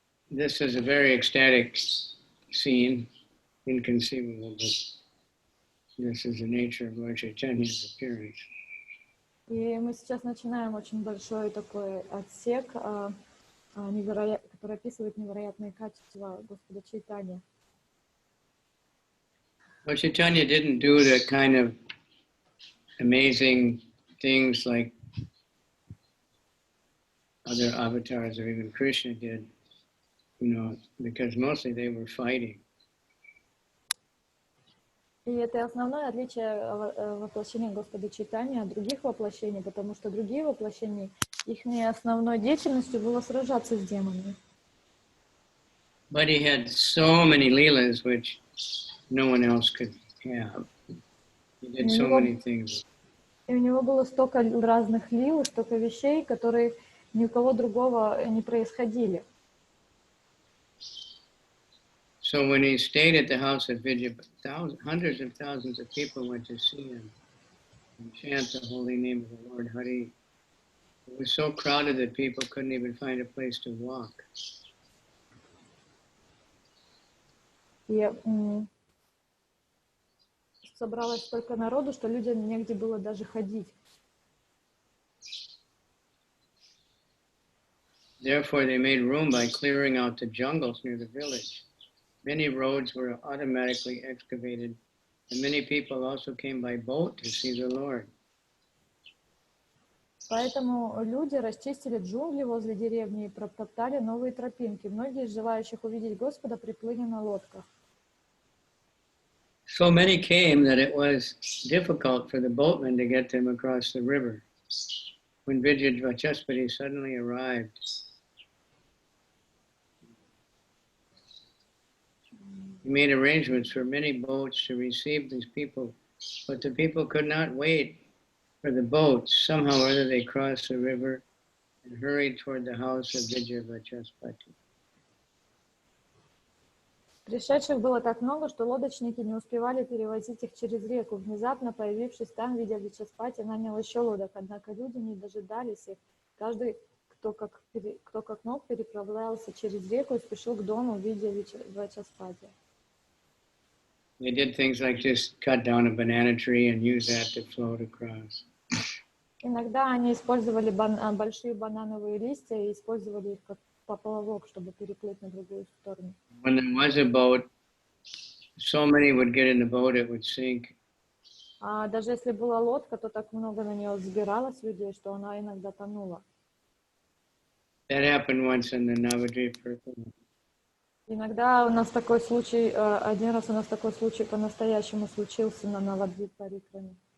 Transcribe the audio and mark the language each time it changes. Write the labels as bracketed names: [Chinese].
[English] This is a very ecstatic scene, inconceivable, but this is the nature of Lord Chaitanya's appearance. [Russian] И мы сейчас начинаем очень большой такой отсек, который описывает невероятные качества Господа Чайтаньи. [English] Lord Chaitanya didn't do the kind of amazing things like other avatars or even Krishna did, because mostly they were fighting. [Russian] И это основное отличие воплощения Господа Чайтаньи от других воплощений, потому что другие воплощения, их основной деятельностью было сражаться с демонами. [English] But he had so many leelas which no one else could have. He did so many things. [Russian] И у него было столько разных лил, столько вещей, которые ни у кого другого не происходили. [English] So when he stayed at the house of Vidya, hundreds of thousands of people went to see him and chant the holy name of the Lord Hari. It was so crowded that people couldn't even find a place to walk. [Russian] И собралось столько народу, что людям негде было даже ходить. [English] Therefore, they made room by clearing out the jungles near the village. Many roads were automatically excavated, and many people also came by boat to see the Lord. [Russian] Поэтому люди расчистили джунгли возле деревни и протоптали новые тропинки. Многие из желающих увидеть Господа приплыли на лодках. [English] So many came that it was difficult for the boatmen to get them across the river. When Vijayavachaspati suddenly arrived, he made arrangements for many boats to receive these people, but the people could not wait for the boats. Somehow or other they crossed the river and hurried toward the house of Vijayavachaspati. [Russian] Пришедших было так много, что лодочники не успевали перевозить их через реку. Внезапно появившись там, Виджавачаспати нанял еще лодок, однако люди не дожидались их. Каждый, кто как мог, переправлялся через реку и спешил к дому Виджавачаспати. [English] They did things like just cut down a banana tree and use that to float across. [Russian] Иногда они использовали большие банановые листья и использовали их как поплавок, чтобы переплыть на другую сторону. [English] When there was a boat, so many would get in the boat it would sink. [Russian] А даже если была лодка, то так много на нее взбиралось людей, что она иногда тонула. [English] That happened once in the Navadvip Parikramā. [Russian] Иногда у нас такой случай, один раз у нас такой случай по-настоящему случился на Навадвип Парикраме.